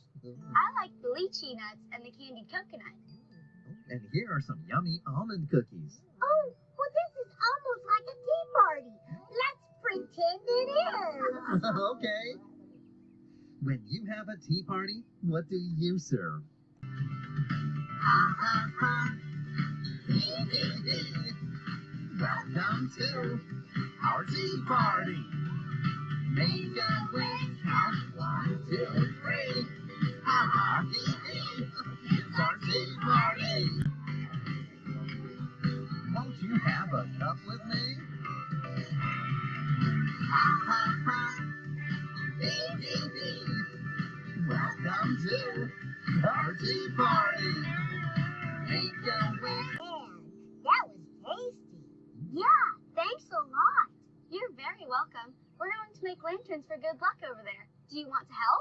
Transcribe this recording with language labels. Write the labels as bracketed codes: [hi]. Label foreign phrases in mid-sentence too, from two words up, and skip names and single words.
[en] I like the lychee nuts and the candied coconut. And here are some yummy almond cookies. Oh, well, this is almost like a tea party. Let's pretend it is. Okay. When you have a tea party, what do you serve? Ha ha ha. Hee hee hee. Welcome to our tea party. Make a wish, count 1, 2, 3. Ha ha hee hee. It's our tea party. Won't you have a cup with me? Ha ha ha. Hee hee hee. Welcome to our tea party. Make a wish. Man, that was tasty. Yeah, thanks a lot. You're very welcome. We're going to make lanterns for good luck over there. Do you want to help?